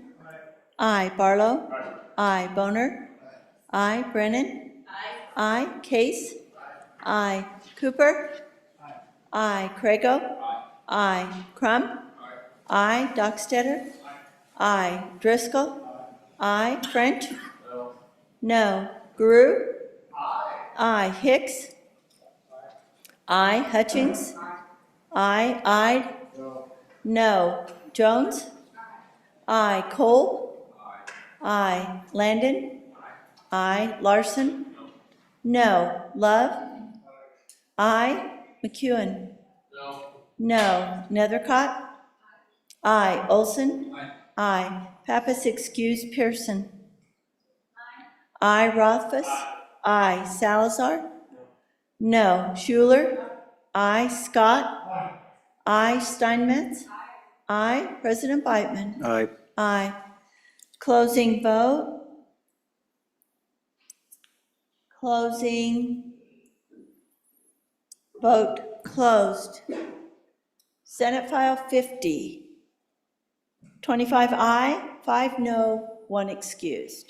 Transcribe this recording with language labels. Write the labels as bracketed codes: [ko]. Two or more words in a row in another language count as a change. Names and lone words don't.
[en] Aye. Barlow. Aye. Boner. Aye. Brennan. Aye. Case. Aye. Cooper. Aye. Crago. Aye. Crum. Aye. Dockstetter. Aye. Driscoll. Aye. French. No. Guru. Aye. Hicks. Aye. Hutchings. Aye. Ide. No. Jones. Aye. Cole. Aye. Landon. Aye. Larson. No. Love. Aye. McEwen. No. Nethercott. Aye. Olson. Aye. Pappas excused. Pearson. Aye. Rothfuss. Aye. Salazar. No. Schuler. Aye. Scott. Aye. Steinmetz. Aye. President Beitman. Aye. Aye. Closing vote. Closing. Vote closed. Senate File 50. 25 aye, 5 no, 1 excused.